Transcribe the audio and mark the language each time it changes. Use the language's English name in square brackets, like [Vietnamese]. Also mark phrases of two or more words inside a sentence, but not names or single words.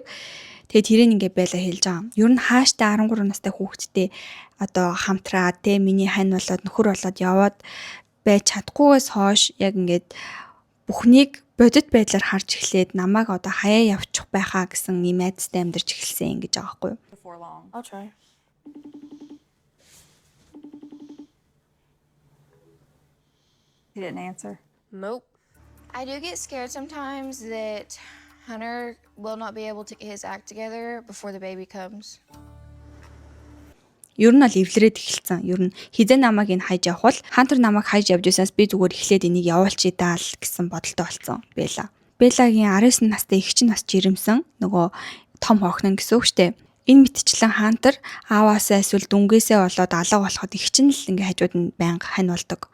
[Mongolian] Тэгээ тэрийг ингээ Бела хэлж байгаа. Ер нь хааштай 13 настай хүүхэдтэй одоо хамтраа те миний хань болоод нөхөр болоод яваад байж чадахгүйгээс хойш яг ингээд бүхнийг бодит байдлаар харж эхлээд намайг одоо хаяа явчих байхаа гэсэн юм айдастай амьдарч эхэлсэн гэж байгаа байхгүй юу? [English] Before long. I'll try. He didn't answer. Nope. I do get scared sometimes that Hunter will not be able to get his act together before the baby comes. [Mongolian] Ер нь л эвлэрээд эхэлсэн. Ер нь хизээ намайг энэ хайж явах бол Хантер намайг хайж явж байсаас би зүгээр эхлээд энийг явуулчих даа л гэсэн бодолтой болсон Бела. Белагийн 19 настай эгч нь бас жирэмсэн. Нөгөө том охин гэсэн үг штэ. Энэ мэтчлэн Хантер ааваасаа эсвэл дүнгээсээ болоод алга болоход эгч нь л ингээ хажууд нь байнга хань болдог.